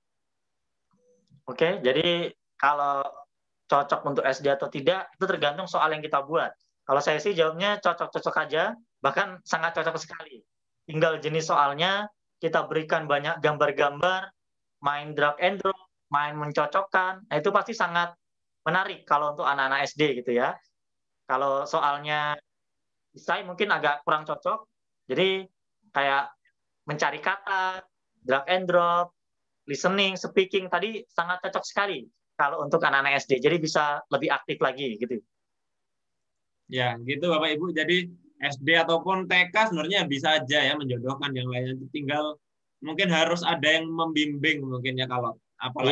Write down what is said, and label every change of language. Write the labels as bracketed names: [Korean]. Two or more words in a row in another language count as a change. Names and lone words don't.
[Indonesian] Oke, jadi kalau cocok untuk SD atau tidak, itu tergantung soal yang kita buat. Kalau saya sih jawabnya cocok-cocok aja, bahkan sangat cocok sekali. Tinggal jenis soalnya, kita berikan banyak gambar-gambar, main [English] drag and drop, [Indonesian] main mencocokkan, nah itu pasti sangat menarik kalau untuk anak-anak SD gitu ya. Kalau soalnya saya mungkin agak kurang cocok, jadi kayak mencari kata, [English] drag and drop, listening, speaking [Indonesian] tadi sangat cocok sekali kalau untuk anak-anak SD. Jadi bisa lebih aktif lagi gitu. Ya, gitu Bapak Ibu. Jadi SD ataupun TK sebenarnya bisa aja ya menjodohkan yang lainnya. Tinggal mungkin harus ada yang membimbing mungkin ya, kalau apalagi